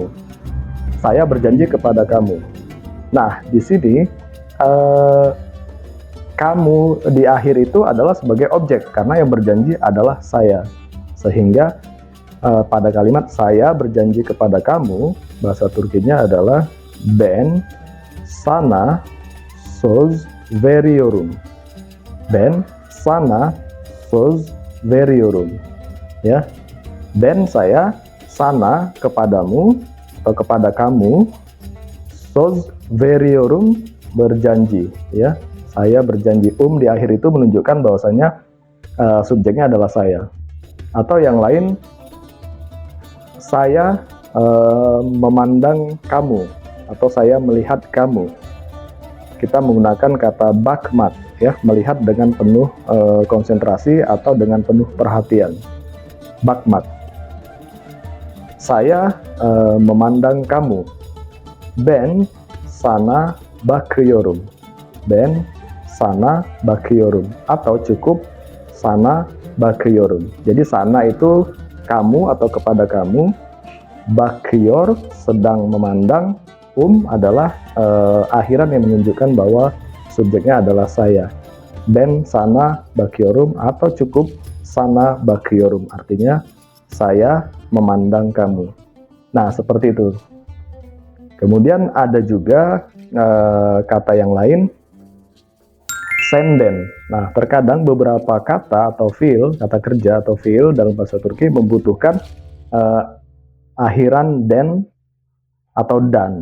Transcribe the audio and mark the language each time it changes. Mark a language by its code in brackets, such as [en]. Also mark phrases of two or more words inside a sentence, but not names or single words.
[id] Saya berjanji kepada kamu. Nah, di sini kamu di akhir itu adalah sebagai objek karena yang berjanji adalah saya. Sehingga pada kalimat saya berjanji kepada kamu, bahasa Turkinya adalah [tr] ben sana söz veriyorum. Ben sana söz veriyorum. Ya. [id] Ben saya sana kepadamu atau kepada kamu, [tr] söz veriyorum [id] berjanji ya. Saya berjanji. Di akhir itu menunjukkan bahwasanya subjeknya adalah saya. Atau yang lain, saya memandang kamu atau saya melihat kamu. Kita menggunakan kata bakmak ya, melihat dengan penuh konsentrasi atau dengan penuh perhatian. Bakmak. Saya memandang kamu. [tr] Ben sana bakıyorum. Ben sana bakıyorum. [id] Atau cukup [tr] sana bakıyorum. [id] Jadi sana itu kamu atau kepada kamu. Bakıyor sedang memandang. Adalah akhiran yang menunjukkan bahwa subjeknya adalah saya. [tr] Ben sana bakıyorum [id] atau cukup [tr] sana bakıyorum. [id] Artinya saya memandang kamu. Nah, seperti itu. Kemudian ada juga kata yang lain, senden. Nah, terkadang beberapa kata atau fiil, kata kerja atau fiil dalam bahasa Turki membutuhkan akhiran den atau dan.